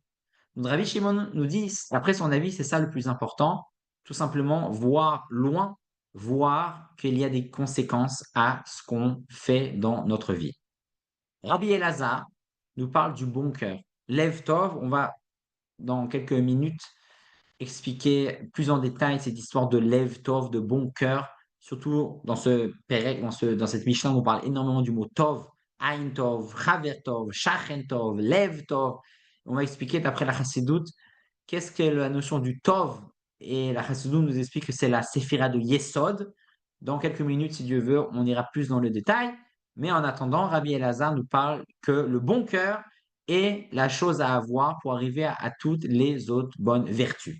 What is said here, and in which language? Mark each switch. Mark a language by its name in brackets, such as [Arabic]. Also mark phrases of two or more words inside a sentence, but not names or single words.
[French] Donc, Rabbi Shimon nous dit, après son avis, c'est ça le plus important, tout simplement voir loin, voir qu'il y a des conséquences à ce qu'on fait dans notre vie. Rabbi Elazar nous parle du bon cœur. [Hebrew] לב טוב, [French] on va dans quelques minutes expliquer plus en détail cette histoire de [Hebrew] לב טוב, [French] de bon cœur, surtout dans ce Perek, dans cette Mishnah, on parle énormément du mot Tov, [Hebrew] עין טוב, חבר טוב, שכן טוב, לב טוב. [French] On va expliquer d'après la Chassidoute qu'est-ce que la notion du Tov, et la Chassidoute nous explique que c'est la Séphira de Yesod. Dans quelques minutes, si Dieu veut, on ira plus dans le détail. Mais en attendant, Rabbi Elazar nous parle que le bon cœur est la chose à avoir pour arriver à toutes les autres bonnes vertus.